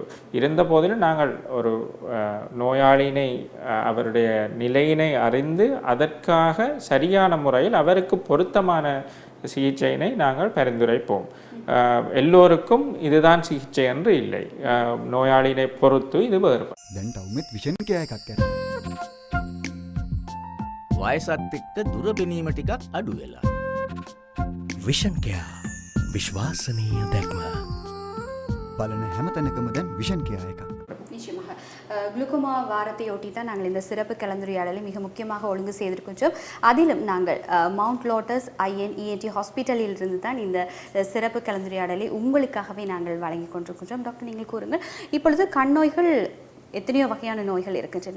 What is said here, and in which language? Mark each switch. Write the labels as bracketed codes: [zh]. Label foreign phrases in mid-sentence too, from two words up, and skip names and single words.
[ta] இருந்த போதிலும் நாங்கள் ஒரு நோயாளியினை அவருடைய நிலையினை அறிந்து அதற்காக சரியான முறையில் அவருக்கு பொருத்தமான சிகிச்சையினை நாங்கள் பரிந்துரைப்போம். எல்லோருக்கும் இதுதான் சிகிச்சை என்று இல்லை. நோயாளியினை பொறுத்து இது வேறுபடும். [si] දැන් ටවුමෙත් විෂන් කෑ එකක් කරනවා. වයසත් එක්ක දුර පෙනීම ටිකක් අඩු වෙලා. විෂන් කයා විශ්වාසනීය දැක්ම. බලන හැමතැනකම දැන් විෂන් කෑ එකක්. [ta] நிச்சயமாக குளுக்கோமா வாரத்தையொட்டி தான் நாங்கள் இந்த சிறப்பு கலந்துரையாடலை மிக முக்கியமாக ஒழுங்கு செய்திருக்கின்றோம். அதிலும் நாங்கள் மவுண்ட் லோட்டஸ் INENT ஹாஸ்பிட்டலில் இருந்து தான் இந்த சிறப்பு கலந்துரையாடலை உங்களுக்காகவே நாங்கள் வழங்கி கொண்டிருக்கின்றோம். டாக்டர், நீங்கள் கூறுங்கள், இப்பொழுது கண் நோய்கள் எத்தனையோ வகையான நோய்கள் இருக்கின்றன.